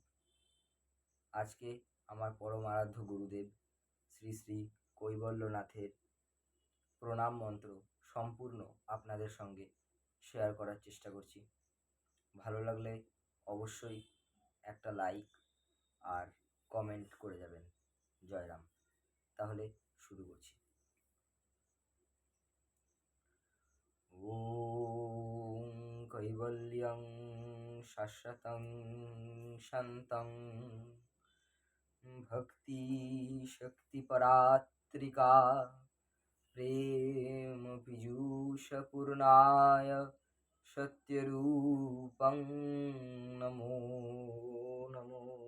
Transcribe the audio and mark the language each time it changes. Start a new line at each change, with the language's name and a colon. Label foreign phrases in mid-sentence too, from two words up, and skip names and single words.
Bangla: আজকে আমার পরম আরাধ্য গুরুদেব শ্রী শ্রী কৈবল্যনাথের প্রণাম মন্ত্র সম্পূর্ণ আপনাদের সঙ্গে শেয়ার করার চেষ্টা করছি। ভালো লাগলে অবশ্যই একটা লাইক আর কমেন্ট করে যাবেন। জয়রাম। তাহলে শুরু করছি।
Sanskrit: ॐ कैवल्यं शाश्वतं शान्तं भक्तिशक्तिपरात्रिका प्रेमपीयूषपूर्णाय सत्यरूपं नमो नमो।